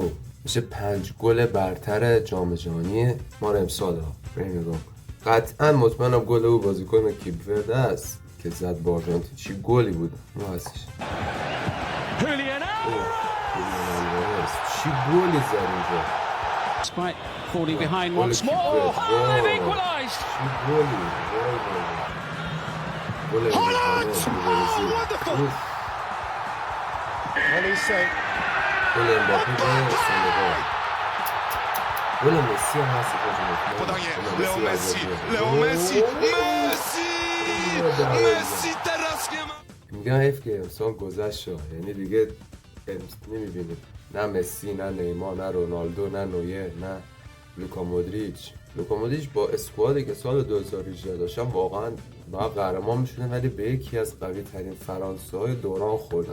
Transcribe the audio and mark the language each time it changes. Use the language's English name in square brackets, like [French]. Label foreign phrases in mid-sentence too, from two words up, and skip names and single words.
[Persian] میشه 5 گل برتر جام جهانی ما رو امسال. بریم نگاه کنیم. قطعا مطمئنم گل او بازیکن کیپ ورده است که زد با آرژانتین. چی گلی بود اون هستش. چی گلی زد اینجا. [English] Despite falling behind once more, they've equalised. Holland! Oh, wonderful! Olise. [Polish] Léo Messi, Léo Messi, Messi teraz nie ma. [Persian] میگن حیف که امسال گذشت، یعنی دیگه نمیبینیم نه مسی، نه نیمار، نه رونالدو، نه نویر، نه لوکا مودریچ با اسکوادی که سال 2018 داشتن واقعا باید قهرمان میشدن، ولی به یکی از قوی ترین فرانسه های دوران خوردن.